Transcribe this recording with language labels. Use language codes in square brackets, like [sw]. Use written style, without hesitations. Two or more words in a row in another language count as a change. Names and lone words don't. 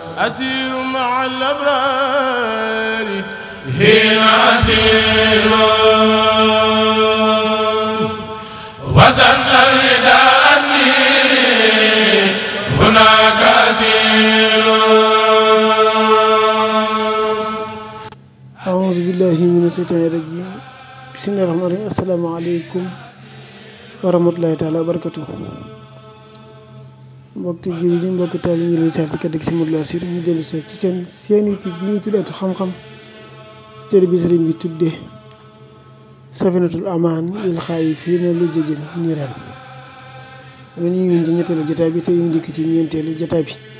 [ar] أسير مع الأبرار هنا أسير وزن الرداء أني هناك أسير. أعوذ بالله من الشيطان الرجيم. بسم الله الرحمن الرحيم. السلام عليكم ورحمة الله تعالى وبركاته. [wo] mbokki jullit yi mbokki taal yi ñu leen seet kat si Modou Lo Assir ñu dellu ci seen YouTube bi ñuy tuddee xam-xam téere bi sëriñ bi tuddee Safinatul Amaan lil xaayifiina lu jëjën niiraan. ñu ngi ci ñetteelu jotaay bi te ñu dikk ci ñeenteelu jotaay bi.